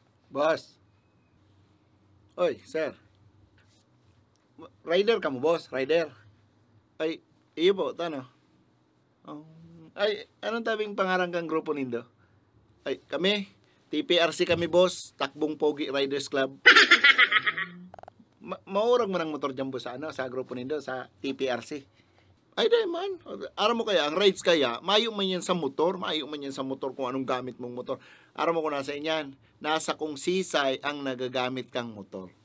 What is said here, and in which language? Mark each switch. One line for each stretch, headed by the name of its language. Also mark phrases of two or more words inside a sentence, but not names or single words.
Bikol: Boss. Oy, sir. Rider ka mo, boss? Rider? Ay, iyo po, tano? Ay, anong tabing pangarang kang grupo nindo? Ay, kami, TPRC kami, boss. Takbong Pogi Riders Club. Maurag mo ng motor dyan, boss, sa grupo nindo, sa TPRC. Ay, di man. Aram mo kaya, ang rides kaya, mayo man yan sa motor, kung anong gamit mong motor. Aram mo kung nasa inyan, nasa kung sisay ang nagagamit kang motor.